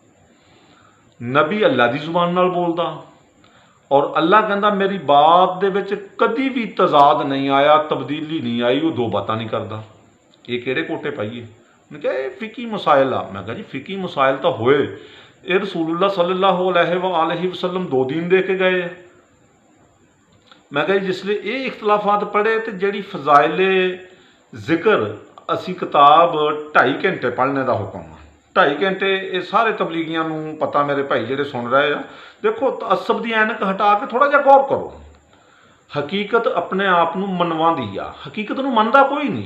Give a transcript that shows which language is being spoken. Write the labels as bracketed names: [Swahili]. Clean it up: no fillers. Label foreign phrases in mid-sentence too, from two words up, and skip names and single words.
[Punjabi] ਨਬੀ ਅੱਲਾ ਦੀ ਜ਼ੁਬਾਨ ਨਾਲ ਬੋਲਦਾ, ਔਰ ਅੱਲਾ ਕਹਿੰਦਾ ਮੇਰੀ ਬਾਤ ਦੇ ਵਿੱਚ ਕਦੀ ਵੀ ਤਜ਼ਾਦ ਨਹੀਂ ਆਇਆ, ਤਬਦੀਲੀ ਨਹੀਂ ਆਈ, ਉਹ ਦੋ ਬਾਤਾਂ ਨਹੀਂ ਕਰਦਾ। ਇਹ ਕਿਹੜੇ ਕੋਟੇ ਪਾਈਏ? ਮੈਂ ਕਿਹਾ ਇਹ ਫਿਕੀ ਮਸਾਇਲ ਆ। ਮੈਂ ਕਿਹਾ ਜੀ ਫਿਕੀ ਮਸਾਇਲ ਤਾਂ ਹੋਏ, ਇਹ [Arabic] رسول الله صلى الله عليه وسلم [Punjabi] 2 ਦਿਨ ਦੇ ਕੇ ਗਏ। ਮੈਂ ਕਿਹਾ ਜੀ ਜਿਸ ਲਈ ਇਹ ਇਖਤਲਾਫਾਤ ਪੜ੍ਹੇ ਅਤੇ ਜਿਹੜੀ ਫਜ਼ਾਇਲ ਜ਼ਿਕਰ ਅਸੀਂ ਕਿਤਾਬ 2.5 ਘੰਟੇ ਪੜ੍ਹਨੇ ਦਾ ਹੁਕਮ ਆ, 2.5 ਘੰਟੇ ਇਹ ਸਾਰੇ ਤਬਲੀਗੀਆਂ ਨੂੰ ਪਤਾ, ਮੇਰੇ ਭਾਈ ਜਿਹੜੇ ਸੁਣ ਰਹੇ ਆ। ਦੇਖੋ ਤਅੱਸਬ ਦੀ ਐਨਕ ਹਟਾ ਕੇ ਥੋੜ੍ਹਾ ਜਿਹਾ ਗੌਰ ਕਰੋ। ਹਕੀਕਤ ਆਪਣੇ ਆਪ ਨੂੰ ਮਨਵਾਉਂਦੀ ਆ, ਹਕੀਕਤ ਨੂੰ ਮੰਨਦਾ ਕੋਈ ਨਹੀਂ।